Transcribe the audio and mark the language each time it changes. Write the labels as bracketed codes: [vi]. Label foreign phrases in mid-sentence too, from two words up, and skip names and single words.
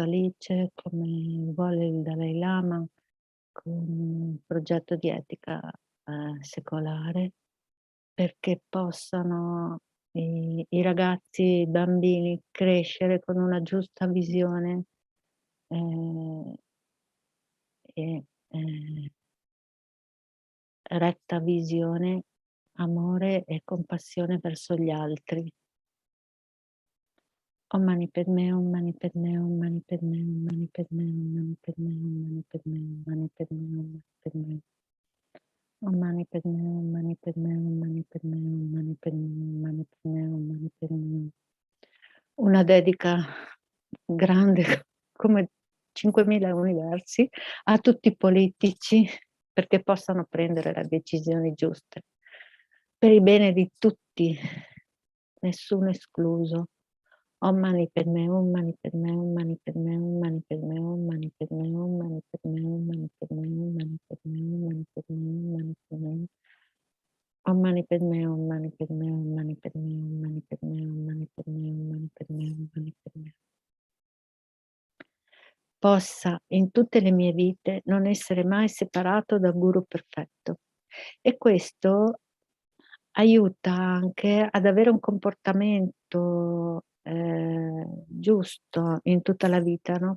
[it] Alice, come vuole il Dalai Lama, con un progetto di etica secolare, perché possano i ragazzi, i bambini crescere con una giusta visione e retta visione, amore e compassione verso gli altri. [sa] Om Mani Padme, Om Mani Padme, Om Mani Padme, Om Mani Padme, Om Mani Padme, Om Mani Padme, Om Mani Padme, Om Mani Padme, Om Mani Padme, Om Mani Padme, Om Mani Padme, Om Mani Padme, Om Mani Padme. [it] Una dedica grande come 5.000 universi a tutti i politici, perché possano prendere le decisioni giuste per il bene di tutti, nessuno escluso. [sa] Om Mani Padme, Om Mani Padme, Om Mani Padme, Om Mani Padme, Om Mani Padme, Om Mani Padme, Om Mani Padme, Om Mani Padme, Om Mani Padme, Om Mani Padme. Om Mani Padme, Om Mani Padme, Om Mani Padme, Om Mani Padme, Om Mani Padme, Om Mani Padme, Om Mani Padme. [it] Possa in tutte le mie vite non essere mai separato dal guru perfetto. E questo aiuta anche ad avere un comportamento giusto in tutta la vita, no?